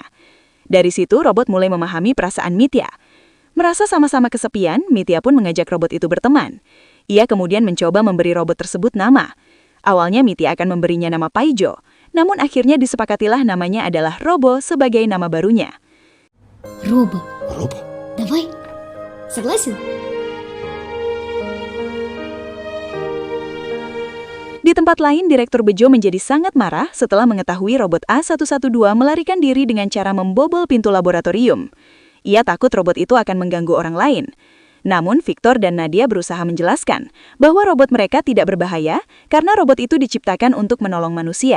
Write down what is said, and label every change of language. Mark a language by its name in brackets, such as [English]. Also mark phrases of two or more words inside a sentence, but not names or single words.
[Indonesian] Dari situ, robot mulai memahami perasaan Mitya. Merasa sama-sama kesepian, Mitya pun mengajak robot itu berteman. Ia kemudian mencoba memberi robot tersebut nama. Awalnya Mitya akan memberinya nama Paijo, namun akhirnya disepakatilah namanya adalah Robo sebagai nama barunya. [Russian] Робо, Роба? давай. Согласен? [Indonesian] Di tempat lain, Direktur Bejo menjadi sangat marah setelah mengetahui robot A112 melarikan diri dengan cara membobol pintu laboratorium. Ia takut robot itu akan mengganggu orang lain. Namun, Victor dan Nadia berusaha menjelaskan bahwa robot mereka tidak berbahaya karena robot itu diciptakan untuk menolong manusia.